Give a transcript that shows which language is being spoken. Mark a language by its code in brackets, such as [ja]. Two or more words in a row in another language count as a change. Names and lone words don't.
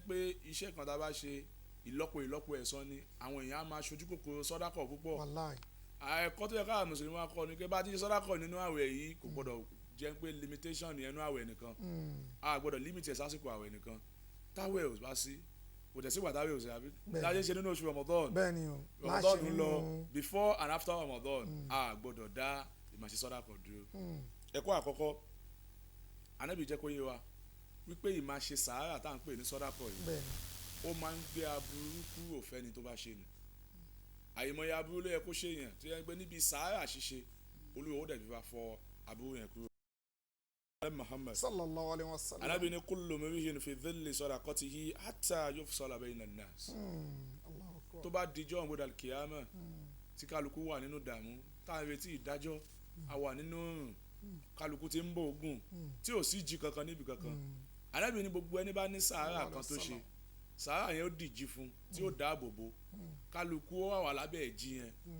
[yo] pé iṣẹ́ kan tá a bá ṣe ìlọ́po ẹ̀san ni àwọn èèyàn á máa ṣojú kòkòrò sọ́dákọ̀ púpọ̀ ẹ̀kọ́ tó yẹ káà mùsùlùmí máa kọ́ ni pé bá ti ṣe sọ́dákọ̀ nínú àwẹ̀ yìí kò gbọ́dọ̀ jẹ́ pé limitation ní ẹnu àwẹ̀ nìkan a gbọ́dọ̀ limit ẹ̀ sásìkò àwẹ̀ nìkan táwẹ̀ ò bá sí kò tẹ̀ sígbà táwẹ̀ ò sí àbí láyé ṣe nínú oṣù Ramadan Ramadan ń lọ [en] before and after [yo] Ramadan a gbọ́dọ̀ dá ìmáṣe sọ́dákọ̀ dúró ẹ̀kọ́ àkọ́kọ́ Ànábì jẹ́ kó yé wa wípé ìmáṣe sàárà tá à ń pè ní sọ́dákọ̀ yìí ó máa ń gbé aburú kúrò fẹ́ni tó bá ṣe ni àyèmọye aburú ló yẹ kó ṣe yẹn tó yẹ pé níbi sàárà ṣíṣe Olúwa ó dẹ̀ fi bá fọ aburú yẹn kúrò. Muhammad [ar] صلى الله عليه وسلم [yo] Ànábì ní [ar] كل امرئ في ظل صدقته حتى يفصل بين الناس [yo] tó bá dijọ́ òǹgbọ́dà kìámà tí kálukú wà nínú dààmú tá à ń retí ìdájọ́ a wà nínú kálukú tí ń bọ̀ ogun tí ò sí jí kankan níbi kankan Ànábì ní gbogbo ẹni bá ní sàárà kan tó ṣe sàárà yẹn ó dìjì fún tí ó dáàbò bò kálukú ó wà lábẹ́ ẹ̀jì yẹn